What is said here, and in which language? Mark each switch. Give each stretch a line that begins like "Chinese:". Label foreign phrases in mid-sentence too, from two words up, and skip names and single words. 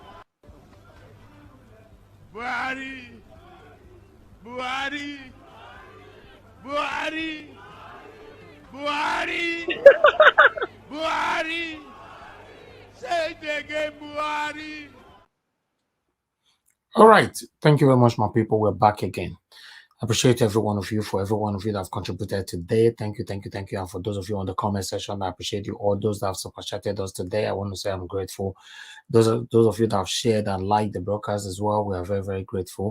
English: Buhari. Buhari. Buhari. Buhari. Buhari. Say it again, Buhari. All right. Thank you very much, my people. We're back again. I appreciate every one of you for every one of you that have contributed today. Thank you, thank you, thank you. And for those of you on the comment section, I appreciate you. All those that have super chatted us today, I want to say I'm grateful. Those of you that have shared and liked the broadcast as well, we are very, very grateful.